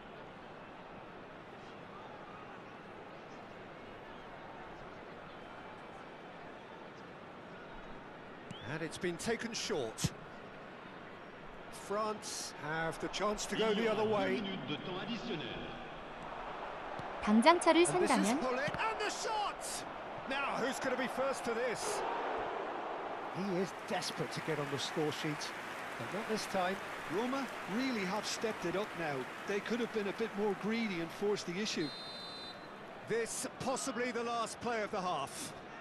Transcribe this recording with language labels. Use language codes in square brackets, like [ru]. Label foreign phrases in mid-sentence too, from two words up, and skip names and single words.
[en] And it's been taken short. France have the chance to go the other way. [fr] Minutes de temps additionnel. [ko] 당장 차를 [en] And this is [ko] 산다면 [en] Pullet, and the shot! Now, who's going to be first to this? He is desperate to get on the score sheet, but not this time. Roma really have stepped it up now. They could have been a bit more greedy and forced the issue. This possibly the last play of the half.